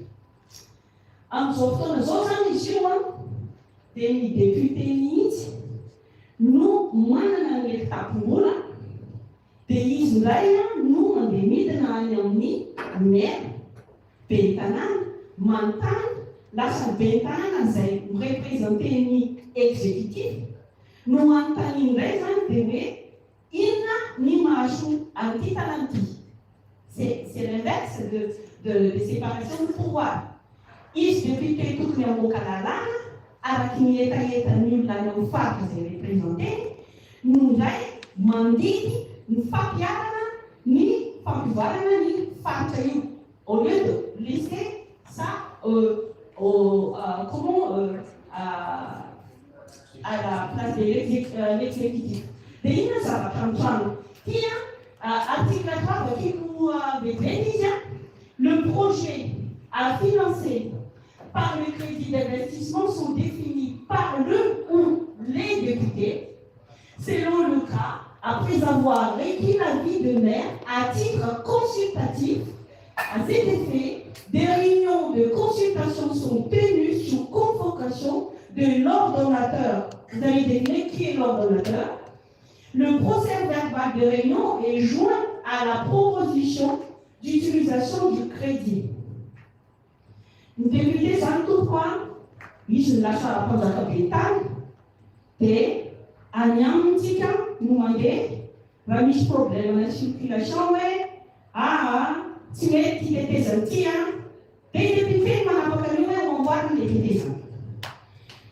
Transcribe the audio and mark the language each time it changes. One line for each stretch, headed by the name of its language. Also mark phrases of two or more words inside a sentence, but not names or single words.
Malagasy: Amin'izao fotoana zao zany izy io dia ny député mihitsy no manana ny etapombola dia izy ndray no mandeha midina any amin'ny maire be tanàna manontany lasa be tanàna izay mireprésente ny exécutif no manontany indray zany dia hoe inona ny mahazo an'ity tanàna ity.
French: C'est l'inverse de séparation de pouvoir.
Malagasy: Izy député tokony hamoaka lalàna araky ny etaetan'ny olona any amin'ny faritra izay représenteny no ndray mandidy ny fampiarana ny fampivoarana ny faritra io
French: au lieu de laisser ça à la place de l'exécutif.
Malagasy: Dia inona zavatra mitrano tia article 3 vakiako bebeny izy
French: le projet à financer par le crédit d'investissement sont définis par le ou les députés, selon le cas, après avoir requis l'avis de maire à titre consultatif. À cet effet, des réunions de consultation sont tenues sous convocation de l'ordonnateur. Vous avez deviné qui est l'ordonnateur? Le procès-verbal de réunion est joint à la proposition d'utilisation du crédit.
Malagasy: Ny député zany tokoa izy ny lasa mpanjakabetany dia any amintsika no mandeha raha misy problème na circulation hoe tsy mety tetezana ity dia député manapaka an'io hoe mamboarina le tetezana.